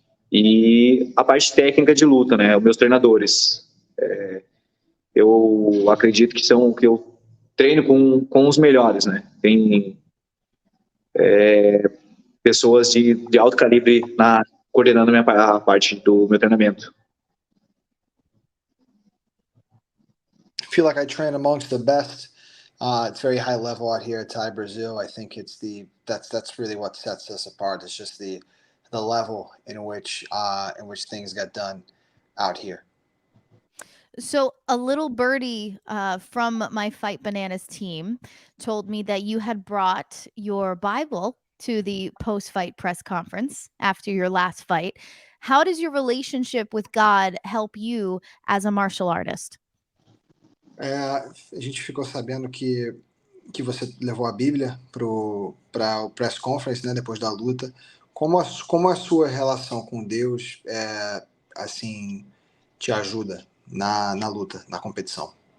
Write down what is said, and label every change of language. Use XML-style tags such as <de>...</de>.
<pt>E a parte técnica de luta, né? Os meus treinadores. Eu acredito que eu treino com os melhores, né? Tem pessoas de alto calibre coordenando a parte do meu treinamento.</pt> <en>I feel like I train amongst the best. It's very high level out here at Thai Brazil. I think that's really what sets us apart. It's just the level in which things get done out here. So a little birdie from my Fight Bananas team told me that you had brought your Bible to the post-fight press conference after your last fight. How does your relationship with God help you as a martial artist?</en> <pt>A gente ficou sabendo que você levou a Bíblia para o</pt> <en>press conference,</en> <pt>né, depois da luta. Como a sua relação com Deus assim te ajuda na luta, na competição?</pt>